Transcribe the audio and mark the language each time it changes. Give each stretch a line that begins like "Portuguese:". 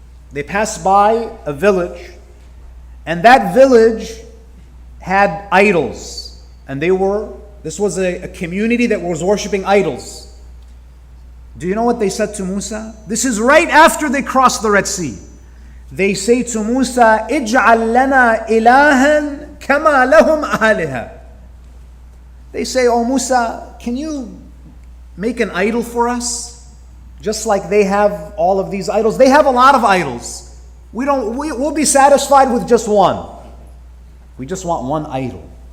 English: They pass by a village, and that village had idols. And this was a community that was worshiping idols. Do you know what they said to Musa? This is right after they crossed the Red Sea. They say to Musa,
Arabic: اجعل لنا إلها كما لهم آلهة.
English: They say, oh Musa, can you make an idol for us? Just like they have all of these idols. They have a lot of idols. We'll be satisfied with just one. We just want one idol.